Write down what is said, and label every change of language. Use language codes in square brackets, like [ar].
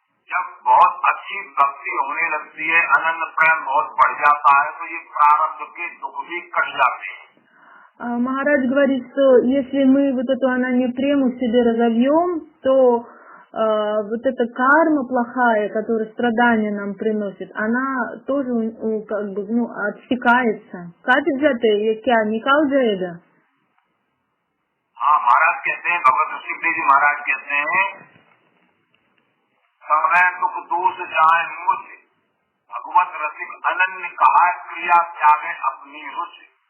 [hi] जब बहुत अच्छी भक्ति होने लगती है, अनन्य प्रेम बहुत बढ़ जाता है, तो ये प्रारब्ध के दुख भी कट जाते हैं। [ru] Махарадж говорит, что если мы вот эту ананью прему в себе разовьем, то вот эта карма плохая, которая страдания нам приносит, она тоже как бы, ну, отсекается. [hi] Катит जाते ये क्या निकाल जाएगा? हाँ, महाराज कहते हैं, भगवत ऋषि जी महाराज कहते हैं, समय दुख दोष जाए मुझ, भगवत रसिक अनन्य कहा क्रिया त्यागे अपनी रुचि।